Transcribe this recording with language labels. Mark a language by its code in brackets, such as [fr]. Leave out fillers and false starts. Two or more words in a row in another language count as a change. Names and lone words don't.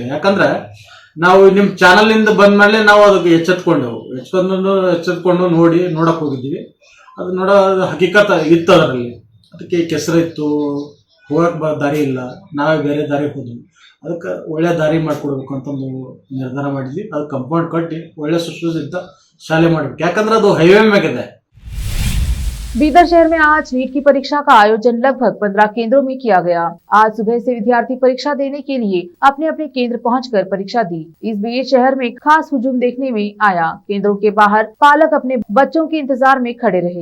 [kn] ಯಾಕಂದ್ರೆ ನಾವು ನಿಮ್ಮ ಚಾನಲ್ನಿಂದ ಬಂದ ಮೇಲೆ ನಾವು ಅದಕ್ಕೆ ಎಚ್ಚೆತ್ಕೊಂಡು ನೋಡಕ್ ಹೋಗಿದ್ದೀವಿ. ಅದು ನೋಡೋದು ಹಕೀಕತ್ ಇತ್ತು, ಅದರಲ್ಲಿ ಅದಕ್ಕೆ ಕೆಸರಿತ್ತು, ಹೋಗಕ್ಕೆ ದಾರಿ ಇಲ್ಲ, ನಾವೇ ಬೇರೆ ದಾರಿ ಹೋದ್ವಿ. ಅದಕ್ಕೆ ಒಳ್ಳೆ ದಾರಿ ಮಾಡಿಕೊಡ್ಬೇಕು ಅಂತ ಒಂದು ನಿರ್ಧಾರ ಮಾಡಿದ್ವಿ. ಅದು ಕಂಪೌಂಡ್ ಕಟ್ಟಿ ಒಳ್ಳೆ ಸುಸಜ್ಜಿತ ಶಾಲೆ ಮಾಡಬೇಕು, ಯಾಕಂದ್ರೆ ಅದು ಹೈವೇ ಮೇಗಿದೆ. [hi] बीदर शहर में आज नीट की परीक्षा का आयोजन लगभग 15 केंद्रों में किया गया। आज सुबह से विद्यार्थी परीक्षा देने के लिए अपने अपने केंद्र पहुंचकर परीक्षा दी। इस बीच शहर में खास हुजूम देखने में आया। केंद्रों के बाहर पालक अपने बच्चों के इंतजार में खड़े रहे।